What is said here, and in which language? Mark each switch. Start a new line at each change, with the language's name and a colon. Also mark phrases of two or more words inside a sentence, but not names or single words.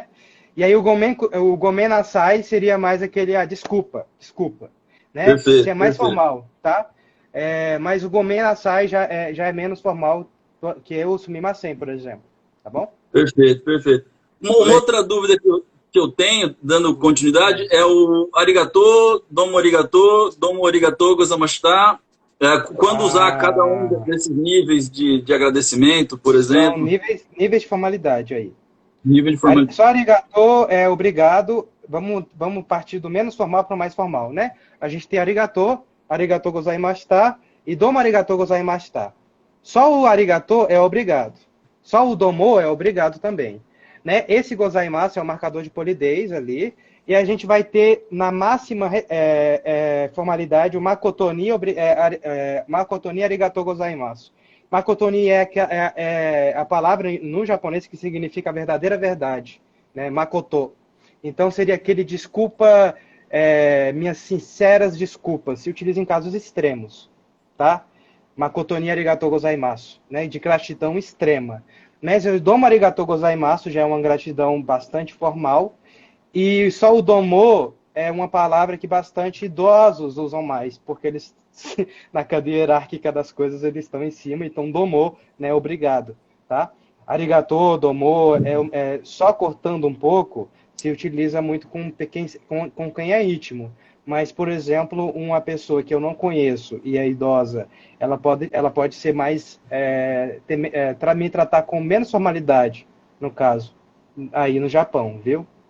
Portuguese: E aí o
Japanese: ごめんなさい
Portuguese: seria mais aquele, desculpa, né? Perfeito, que é mais formal, tá? Mas o
Japanese: ごめんなさい
Portuguese: já é menos formal que o Sumimasen, por exemplo, tá bom? Perfeito. Uma outra dúvida que eu tenho, dando continuidade, é o arigato,
Japanese: どうもありがとう,
Portuguese: gozamashita. Quando usar cada um desses níveis de agradecimento, por exemplo? São níveis de formalidade aí. Nível de formalidade. Só arigato é obrigado. Vamos partir do menos formal para o mais formal, né? A gente tem
Japanese: ありがとうございました
Portuguese: e
Japanese: どうもありがとうございました.
Portuguese: Só o arigato é obrigado. Só o domo é obrigado também. Né? Esse gozaimasu é o marcador de polidez ali. E a gente vai ter na máxima formalidade o
Japanese: 誠にありがとうございます.
Portuguese: Makotoni é a palavra no japonês que significa a verdadeira verdade, né? Makoto. Então seria aquele desculpa, minhas sinceras desculpas. Se utiliza em casos extremos, tá?
Japanese: 誠にありがとうございます,
Portuguese: né? De gratidão extrema. Mas o
Japanese: どうもありがとうございます
Portuguese: já é uma gratidão bastante formal. E só o domo é uma palavra que bastante idosos usam mais, porque eles, na cadeia hierárquica das coisas, eles estão em cima, então domo, né, obrigado, tá?
Japanese: ありがとう、どうも,
Portuguese: só cortando um pouco, se utiliza muito com quem é íntimo. Mas, por exemplo, uma pessoa que eu não conheço e é idosa, ela pode ser mais, me tratar com menos formalidade, no caso, aí no Japão, viu?